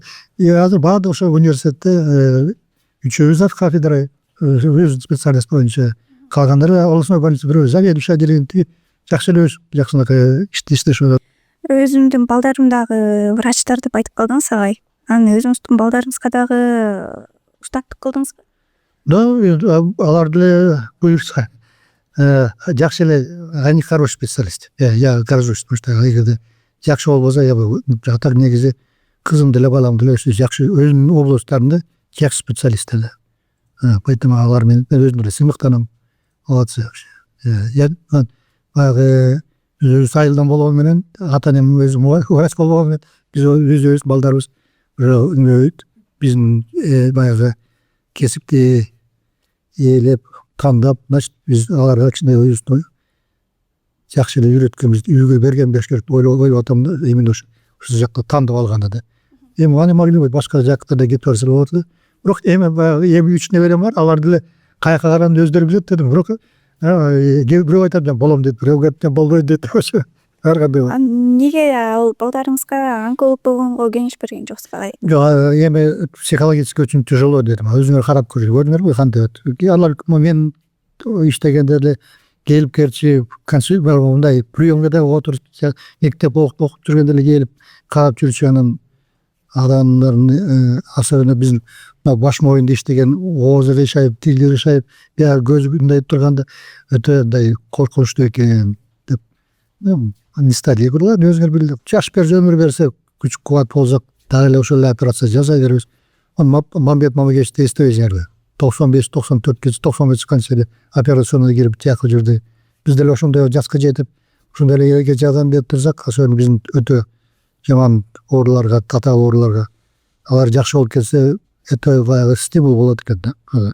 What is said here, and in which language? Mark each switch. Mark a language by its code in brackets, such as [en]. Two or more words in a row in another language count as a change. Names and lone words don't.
[ky] Азыр баардык ошо университетте үчөөбүз да кафедра өз специалист боюнча, калгандары областной больница, бирөө заведующий отделение жакшы эле жакшынакай иштешип атат. Өзүмдүн балдарым дагы врачтар деп айтып калдыңыз агай. Аны өзүңүздүн балдарыңызга дагы устаттык кылдыңызбы? Да, алар деле буюрса жакшы эле, [ru] они хороший специалист. Я горжусь, потому что [ky] эгерде жакшы болбосо, [ru] я так [ky] негизи кызым деле балам деле жакшы өзүнүн областтарында жакшы специалисттер. Поэтому алар менен өзүм эле сыймыктанам. [ru] Молодцы вообще. [ky] Я баягы өзүбүз айылдан болгону менен, ата энем өзүм врач болгону менен, биз өзүбүз балдарыбыз биздин баягы кесипти ээлеп, тандап, значит, биз аларга кичине өзүбүздү жакшы эле үйрөткөнбүз, үйгө берген беш керек деп ойлоп атам да, именно ушул жакта тандап алганда да. Эми аны [ru] могли быть [ky] башка жактарда кетип барса болот эле. Бирок эми баягы 3 неберем бар, алар деле каяка караганын өздөрү билет дедим. Бирок бирөө айтат мен болом дейт, бирөө айтат мен болбойт дейт. Ошо ар кандай бар. Неге ал балдарыңызга онколог болгонго кеңеш берген жоксуз агай? Жок, эми [ru] психологически очень тяжело [ky] дедим. Өзүңөр карап көрдүңөрбү кантип атат. Алар мен иштегенде эле келип керчи мындай приемга да отуруп, мектеп окуп жүргөндө эле келип карап жүрчү. Анан адамдардын особенно биздин баш моюнда иштеген оозу кыйшайып, тили кыйшайып, көзү мындай турганда өтө мындай коркунучтуу экен деп [ru] не стали. Я говорю, ладно, [ky] өзүңөр билип, жаш өмүр берсе, күч кубат болсок, дагы эле ошол эле операция жасай беребиз. Мамбет Мамакешти эстебейсиңерби? 95-94 95 чыкканча эле операционный кирип тияк жүрдү. Биз деле ошондой жашка жетип, ушундай эле жардам берип турсак, ошол биздин өтө жаман ооруларга, татаал ооруларга алар жакшы болуп кетсе, өтө баягы стимул болот экен да.